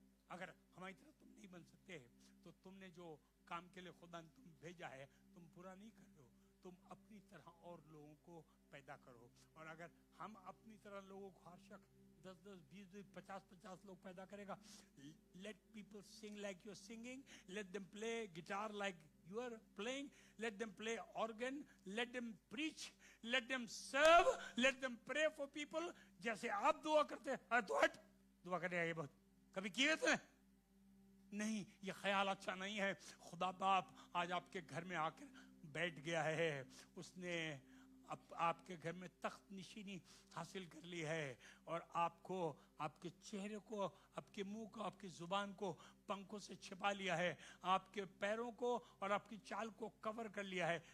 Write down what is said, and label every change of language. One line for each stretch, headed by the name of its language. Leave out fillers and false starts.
Hindi: अगर हमारी तरह तुम नहीं बन सकते तो तुमने जो काम के लिए खुदा ने तुम भेजा है, तुम पूरा नहीं कर रहे हो, तुम अपनी तरह और लोगों को पैदा करो। और अगर हम अपनी तरह लोगों को, हर शख्स 10-10, 20-20, 50-50 लोग पैदा करेगा।
English: Let people sing like you're singing, let them play guitar like you are playing, let them play organ, let them preach, let them serve, let them pray for people।
Hindi: जैसे आप दुआ करते हैं, दुआ करने आइए, बहुत कभी किए थे? नहीं, ये ख्याल अच्छा नहीं है। खुदा बाप आज आपके घर में आकर बैठ गया है, उसने आपके घर में तख्त निशीनी हासिल कर ली है, और आपको, आपके चेहरे को, आपके मुंह को, आपकी जुबान को पंखों से छिपा लिया है, आपके पैरों को और आपकी चाल को कवर कर लिया है।